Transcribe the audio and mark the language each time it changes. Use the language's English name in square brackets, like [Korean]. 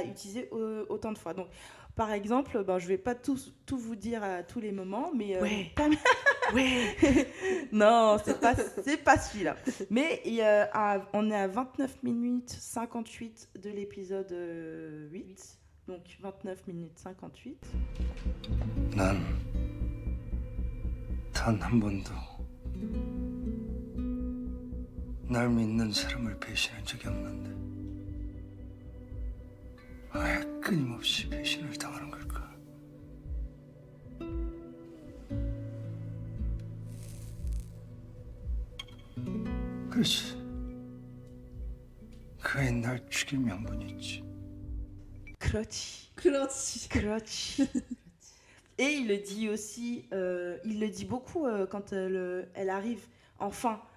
[French] a utilisée autant de fois. Donc, par exemple, je vais pas tout vous dire à tous les moments, mais Ouais. Ouais. Non, c'est pas celui-là. Mais on est à 29 minutes 58 de l'épisode 8. Donc 29 minutes 58. [Korean] 난 단 한 번도 날 믿는 사람을 배신한 적이 없는데 왜 끊임없이 배신을 당하는 걸까? 그렇지. 그의 날 죽일 명분이 있지. 그렇지. 그렇지. Crotch. [French] Et il le dit aussi, il le dit beaucoup quand elle arrive enfin.